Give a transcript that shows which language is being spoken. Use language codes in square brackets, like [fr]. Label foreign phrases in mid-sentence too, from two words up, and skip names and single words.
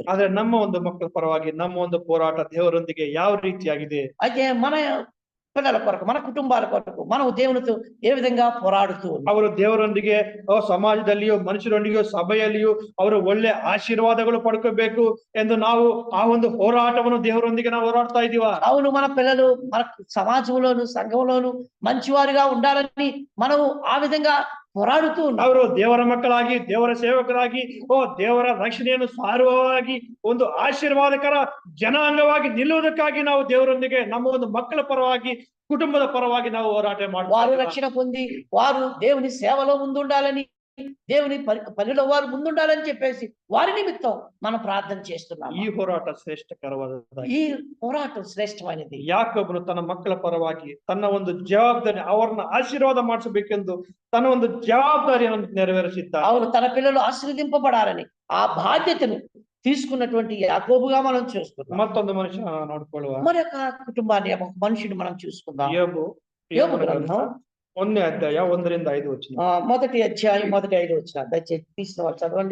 [kn] ಆದ್ರೆ ನಮ್ಮ ಒಂದು ಮಕ್ಕಳ ಪರವಾಗಿ ನಮ್ಮ ಒಂದು ಹೋರಾಟ ದೇವರೊಂದಿಗೆ ಯಾವ ರೀತಿಯಾಗಿದೆ? [te] అయితే మన పిల్లల కొరకు, మన కుటుంబాల కొరకు మనం దేవునితో ఏ విధంగా పోరాడుతూ ఉన్నాం. [kn] ಅವರು ದೇವರೊಂದಿಗೆ ಸಮಾಜದಲ್ಲಿಯೂ ಮನುಷ್ಯರೊಂದಿಗೆ ಸಭೆಯಲ್ಲಿಯೂ ಅವರು ಒಳ್ಳೆ ಆಶೀರ್ವಾದಗಳು ಪಡ್ಕೋಬೇಕು ಎಂದು ನಾವು ಆ ಒಂದು ಹೋರಾಟವನ್ನು ದೇವರೊಂದಿಗೆ ನಾವು ಹೋರಾಡ್ತಾ ಇದೀವ. [te] అవును, మన పిల్లలు మన సమాజంలోను సంఘంలోను మంచివారుగా ఉండాలని మనం ఆ విధంగా పోరాడుతూ ఉన్నాం. [kn] ಅವರು ದೇವರ ಮಕ್ಕಳಾಗಿ ದೇವರ ಸೇವಕರಾಗಿ ದೇವರ ರಕ್ಷಣೆಯನ್ನು ಸಾರುವವಾಗಿ ಒಂದು ಆಶೀರ್ವಾದಕರ ಜನಾಂಗವಾಗಿ ನಿಲ್ಲುವುದಕ್ಕಾಗಿ ನಾವು ದೇವರೊಂದಿಗೆ ನಮ್ಮ ಒಂದು ಮಕ್ಕಳ ಪರವಾಗಿ ಕುಟುಂಬದ ಪರವಾಗಿ ನಾವು ಹೋರಾಟ [te] వారు [kn] ಮಾಡ್ತೀವಿ. [te] రక్షణ పొంది వారు దేవుని సేవలో ముందుండాలని, దేవుని పనిలో వారు ముందుండాలని చెప్పేసి వారి నిమిత్తం మనం ప్రార్థన చేస్తున్నాం. [kn] ಈ ಹೋರಾಟ ಶ್ರೇಷ್ಠಕರವಾದ [te] ఈ పోరాటం శ్రేష్టమైనది. [kn] ಯಾಕೋಬನು ತನ್ನ ಮಕ್ಕಳ ಪರವಾಗಿ ತನ್ನ ಒಂದು ಜವಾಬ್ದಾರಿ ಅವರನ್ನ ಆಶೀರ್ವಾದ ಮಾಡಿಸಬೇಕೆಂದು ತನ್ನ ಒಂದು ಜವಾಬ್ದಾರಿಯನ್ನು ನೆರವೇರಿಸಿದ್ದ. [te] అవును, తన పిల్లలు ఆశీర్వదింపబడాలని ఆ బాధ్యతను తీసుకున్నటువంటి యాకోబుగా మనం చూస్తున్నాం. [kn] ಮತ್ತೊಂದು ಮನುಷ್ಯ ನೋಡ್ಕೊಳ್ಳುವ [te] మరి యొక్క కుటుంబాన్ని, ఒక మనిషిని మనం చూసుకుందాం. యోబు గ్రంథం [kn] 1ನೇ ಅಧ್ಯಾಯ 1-5 ವಚನ. [te] మొదటి అధ్యాయం 1-5 వచనం దయచేసి తీసిన వాళ్ళు చదవండి.